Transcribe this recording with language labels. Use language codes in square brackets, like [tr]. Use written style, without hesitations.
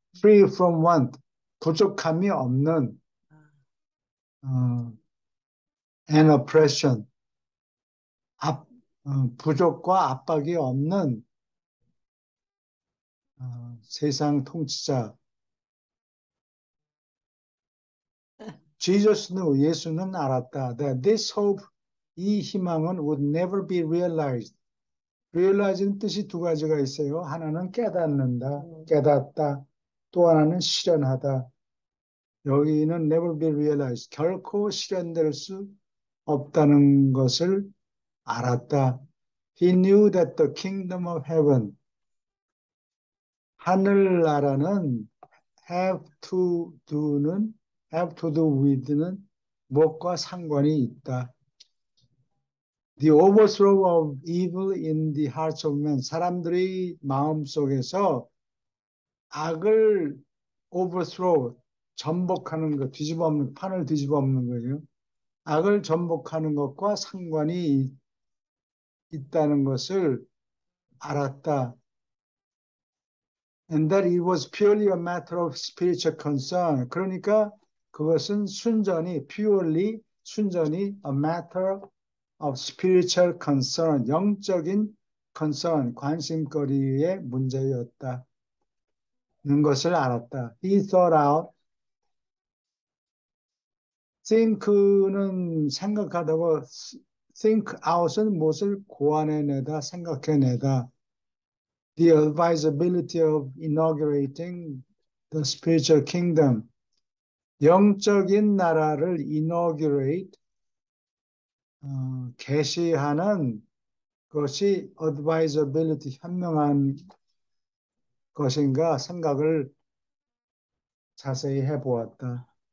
[en] Free from want, [ko] 부족함이 없는 [en] and oppression, [ko] 부족과 압박이 없는 세상 통치자. [en] Jesus knew, [ko] 예수는 알았다. [en] That this hope, [ko] 이 희망은 [en] would never be realized. [ko] realize는 뜻이 두 가지가 있어요. 하나는 깨닫는다, 깨닫다. 또 하나는 실현하다. 여기는 [en] never be realized. [ko] 결코 실현될 수 없다는 것을 알았다. [en] He knew that the kingdom of heaven, [ko] 하늘나라는 [en] have to do with는 [ko] 무엇과 상관이 있다. [en] The overthrow of evil in the hearts of men, [ko] 사람들의 마음속에서 악을 [en] overthrow, [ko] 전복하는 것, 판을 뒤집어 엎는 거예요. 악을 전복하는 것과 상관이 있다는 것을 알았다. [en] And that it was purely a matter of spiritual concern. [ko] 그러니까 그것은 [en] purely [ko] 순전히 [en] a matter of spiritual concern, [ko] 영적인 [en] concern, [ko] 관심거리의 문제였다. 것을 알았다. [en] He thought out. [ko] think는 생각하다고, think out은 무엇을 고안해내다, 생각해내다. [en] The advisability of inaugurating the spiritual kingdom. [ko] 영적인 나라를 inaugurate, 개시하는 것이 advisability, 현명한 것인가 생각을 자세히 해보았다.